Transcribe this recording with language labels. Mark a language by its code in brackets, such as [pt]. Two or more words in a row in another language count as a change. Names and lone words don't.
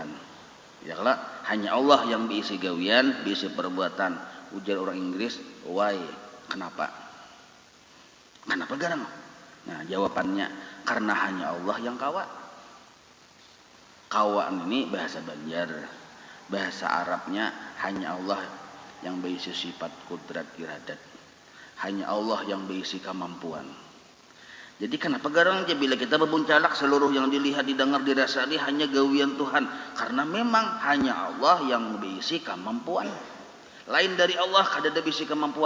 [bjn] Ya kalau hanya Allah yang berisi gawian, berisi perbuatan. Ujar orang Inggris, why? Kenapa? Kenapa garang? Nah, jawabannya karena hanya Allah yang kawa. Kawa ini bahasa Banjar, bahasa Arabnya hanya Allah yang berisi sifat kudrat iradat, hanya Allah yang berisi kemampuan. Jadi kenapa garang aja bila kita berbuncalak seluruh yang dilihat, didengar, dirasani hanya gawian Tuhan, karena memang hanya Allah yang berisi kemampuan. Lain dari Allah kada ada berisi kemampuan.